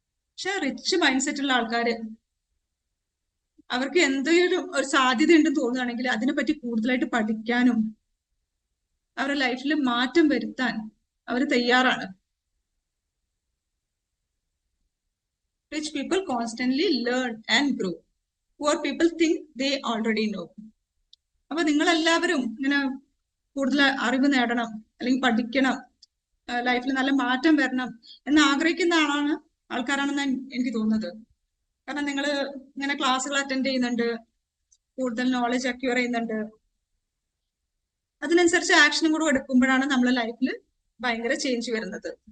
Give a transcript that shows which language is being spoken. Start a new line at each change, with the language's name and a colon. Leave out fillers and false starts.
Malayalam: പക്ഷെ rich mind set ഉള്ള ആൾക്കാര് അവർക്ക് എന്തെങ്കിലും ഒരു സാധ്യത ഉണ്ടെന്ന് തോന്നുകയാണെങ്കിൽ അതിനെപ്പറ്റി കൂടുതലായിട്ട് പഠിക്കാനും അവരുടെ ലൈഫിൽ മാറ്റം വരുത്താൻ അവർ തയ്യാറാണ്.
English: Rich people constantly learn and grow. Poor people think they already know.
Malayalam: അപ്പൊ നിങ്ങൾ എല്ലാവരും ഇങ്ങനെ കൂടുതൽ അറിവ് നേടണം, അല്ലെങ്കിൽ പഠിക്കണം, ലൈഫിൽ നല്ല മാറ്റം വരണം എന്ന് ആഗ്രഹിക്കുന്ന ആൾക്കാരാണെന്ന് എനിക്ക് തോന്നുന്നത്. കാരണം നിങ്ങൾ ഇങ്ങനെ ക്ലാസ്സുകൾ അറ്റൻഡ് ചെയ്യുന്നുണ്ട്, കൂടുതൽ നോളജ് അക്വയർ ചെയ്യുന്നുണ്ട്, അതിനനുസരിച്ച് ആക്ഷനും കൂടെ എടുക്കുമ്പോഴാണ് നമ്മളെ ലൈഫിൽ ഭയങ്കര ചേഞ്ച് വരുന്നത്.